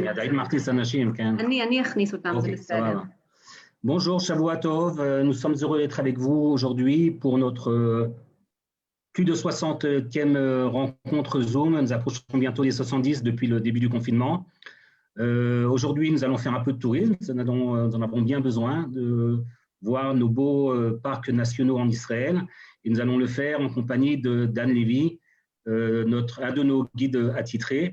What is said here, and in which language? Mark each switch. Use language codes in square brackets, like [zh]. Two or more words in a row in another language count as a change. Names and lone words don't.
[he] כן, אני מכניס אנשים, כן. אני אכניס אותם, זה בסדר. [fr] Bonjour, [he] שבוע טוב, [fr] nous sommes heureux d'être avec vous aujourd'hui pour notre plus de 60e rencontre Zoom. Nous approchons bientôt les 70 depuis le début du confinement. Aujourd'hui, nous allons faire un peu de tourisme, nous en avons bien besoin de voir nos beaux parcs nationaux en Israël et nous allons le faire en compagnie de Dan Levy, un de nos guides attitrés.